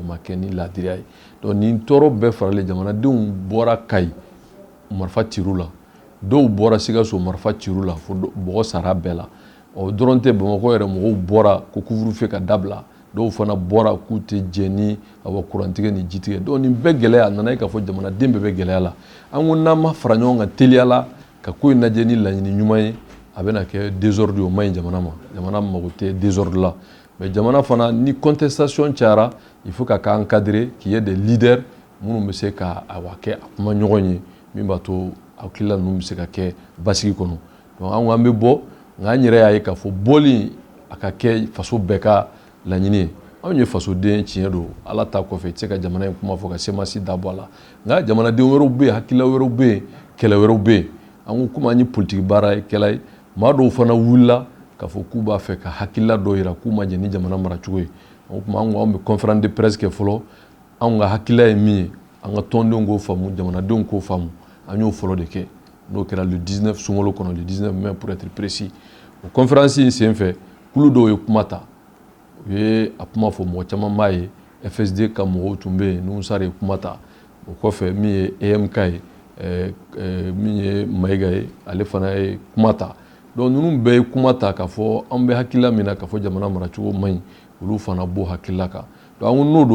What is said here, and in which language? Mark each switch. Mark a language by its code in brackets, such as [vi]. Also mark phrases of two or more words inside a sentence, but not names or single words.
[bm] ma kɛ ni laadiriya ye donc nin tɔɔrɔ bɛɛ faralen jamanadenw bɔra Kayi marifa cir'u la dɔw bɔra Sikaso marifa cir'u la fo bɔgɔ sara bɛɛ la dɔrɔn tɛ Bamakɔ yɛrɛ mɔgɔw bɔra ko couvre-feu ka dabila dɔw fana bɔra k'u tɛ jɛ ni kurantigɛ ni jitigɛ donc nin bɛɛ gɛlɛya a nana ye k'a fɔ jamanaden bɛɛ bɛ gɛlɛya la an ko n'an ma fara ɲɔgɔn kan teliya la ka ko in lajɛ ni laɲini ɲuman ye a bɛna kɛ désordre o man ɲi jamana ma jamana mago tɛ désordre la mais jamana fana ni contestation cayara [fr] il faut [bm] ka k'an encadrer [fr] qu'il y ait des leaders [bm] minnu bɛ se ka kɛ a kuma ɲɔgɔn ye min b'a to hakilila ninnu bɛ se ka kɛ basigi kɔnɔ donc an ko an bɛ bɔ nka an yɛrɛ y'a ye k'a fɔ bɔli a ka kɛ faso bɛɛ ka laɲini ye anw ye fasoden tiɲɛ don ala ta kɔfɛ i tɛ se ka jamana in kuma fɔ ka semasi dabɔ a la nka jamanaden wɛrɛw bɛ yen hakilila wɛrɛw bɛ yen kɛlɛ wɛrɛw bɛ yen an ko komi an ye politique baara kɛla ye maa dɔw fana wulila k'a fɔ k'u b'a fɛ ka hakilila dɔw yira k'u ma jɛ ni jamana maracogo ye o kuma an ko an bɛ [fr] conférence de presse [bm] kɛ fɔlɔ anw ka hakilila ye min ye an ka tɔndenw k'o faamu jamanadenw k'o faamu an y'o fɔlɔ de kɛ n'o kɛra le 19 sunkalo kɔnɔ [fr] le 19 mai pour être précis [bm] o conférence in senfɛ kulu dɔw ye kuma ta u ye a kuma fɔ mɔgɔ caman b'a ye FSD ka mɔgɔw tun bɛ yen n'u sara ye kuma ta o kɔfɛ min ye EMK ye min ye Mayiga ye ale fana ye kuma ta donc ninnu bɛɛ ye kuma ta k'a fɔ an bɛ hakilila min na k'a fɔ jamana maracogo man ɲi olu fana b'o hakilila kan donc an ko n'o